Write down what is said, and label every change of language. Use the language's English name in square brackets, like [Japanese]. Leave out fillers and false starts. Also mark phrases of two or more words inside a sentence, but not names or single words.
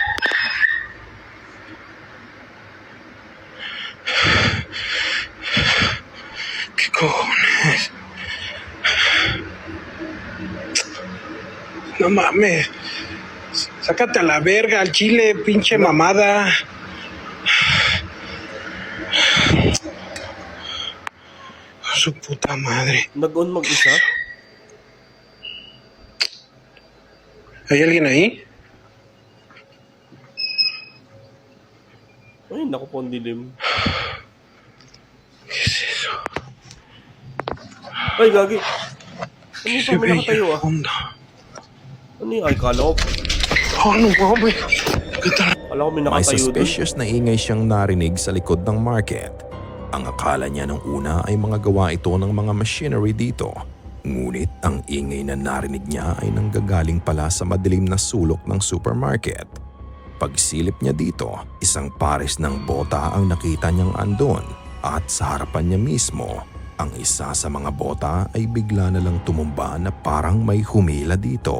[Spanish] ¿Qué cojones? No mames. Sácate a la verga, al chile, pinche mamada. Su puta madre. [Filipino] Nag-on mag-isa? [Spanish] ¿Hay alguien ahí? [Filipino] Ay, naku po, ang dilim. [Spanish] ¿Qué es eso? [Filipino] Ay, gagi. Ano [Spanish] Se [Filipino] yung may [Spanish] ve [Filipino] nakatayo [Spanish] al [Filipino] ah? [Spanish] fondo. [Filipino] Ano yung ay, kala ko [Spanish] Oh, no mames. ¿Qué tal? [Filipino] Kala ko may May nakatayo doon. suspicious na ingay siyang narinig sa likod ng market. Ang akala niya nung una ay mga gawa ito ng mga machinery dito. Ngunit ang ingay na narinig niya ay nanggagaling pala sa madilim na sulok ng supermarket. Pagsilip niya dito, isang pares ng bota ang nakita niyang andon at sa harapan niya mismo, ang isa sa mga bota ay bigla na lang tumumba na parang may humila dito.